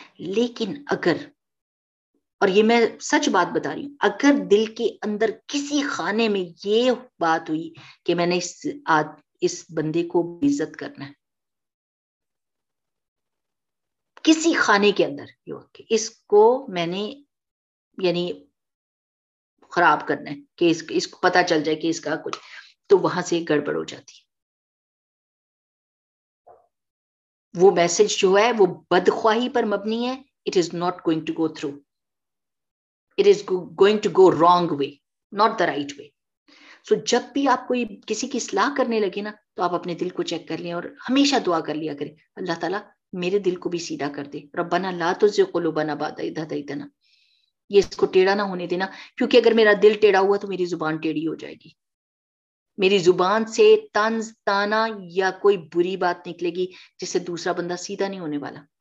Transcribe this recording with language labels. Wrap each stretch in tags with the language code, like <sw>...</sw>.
<ur>لیکن اگر، اور یہ میں سچ بات بتا رہی ہوں، اگر دل کے اندر کسی خانے میں یہ بات ہوئی کہ میں نے اس بندے کو عزت کرنا ہے، کسی خانے کے اندر کہ اس کو میں نے یعنی خراب کرنا ہے کہ اس کو پتا چل جائے کہ اس کا کچھ، تو وہاں سے گڑبڑ ہو جاتی ہے. وہ میسج جو ہے وہ بدخواہی پر مبنی ہے.</ur> <en>It is not going to go through. It is going to go wrong way, not the right way.</en> <ur>So جب بھی آپ کوئی کسی کی اصلاح کرنے لگے نا، تو آپ اپنے دل کو چیک کر لیں اور ہمیشہ دعا کر لیا کریں، اللہ تعالیٰ میرے دل کو بھی سیدھا کر دے.</ur> <ar>ربنا لا تزغ قلوبنا بعد إذ هديتنا.</ar> <ur>یہ اس کو ٹیڑھا نہ ہونے دینا، کیونکہ اگر میرا دل ٹیڑھا ہوا تو میری زبان ٹیڑھی ہو جائے گی. میری زبان سے طنز طعنہ یا کوئی بری بات نکلے گی جس سے دوسرا بندہ سیدھا نہیں ہونے والا.</ur>